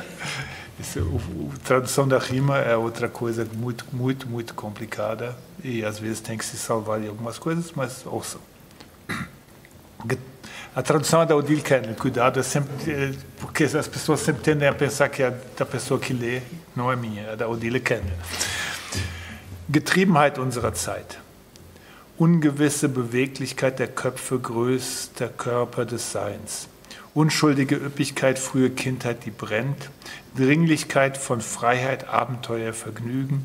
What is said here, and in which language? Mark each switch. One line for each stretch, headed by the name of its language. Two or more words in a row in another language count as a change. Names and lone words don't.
Portuguese: A tradução da rima é outra coisa muito complicada e às vezes tem que se salvar de algumas coisas, mas ouçam. A tradução é da Odile Kennel, cuidado, é sempre, porque as pessoas sempre tendem a pensar que é da pessoa que lê, não é minha, é da Odile Kennel.
German: Getriebenheit unserer Zeit. Ungewisse Beweglichkeit der Köpfe, größter Körper des Seins. Unschuldige Üppigkeit, frühe Kindheit, die brennt. Dringlichkeit von Freiheit, Abenteuer, Vergnügen.